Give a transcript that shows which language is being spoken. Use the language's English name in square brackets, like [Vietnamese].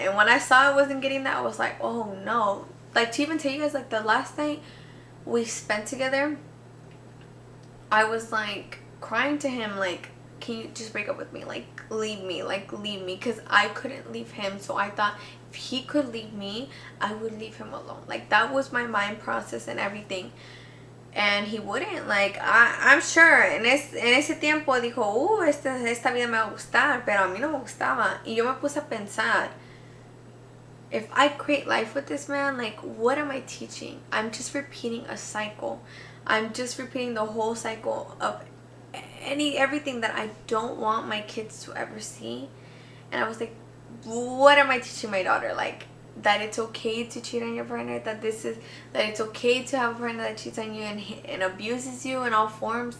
[English] And when I saw I wasn't getting that, I was like, oh no. Like, to even tell you guys, like, the last night we spent together, I was like crying to him, like, can you just break up with me? Like, leave me, because I couldn't leave him. So I thought if he could leave me, I would leave him alone. Like, that was my mind process and everything. And he wouldn't. Like, I'm sure [Spanish] en ese tiempo dijo, esta vida me va a gustar, pero a mí no me gustaba. Y yo me puse a pensar, [English] if I create life with this man, like, what am I teaching? I'm just repeating a cycle. I'm just repeating the whole cycle of everything that I don't want my kids to ever see. And I was like, what am I teaching my daughter? Like, that it's okay to cheat on your partner, that it's okay to have a partner that cheats on you and abuses you in all forms.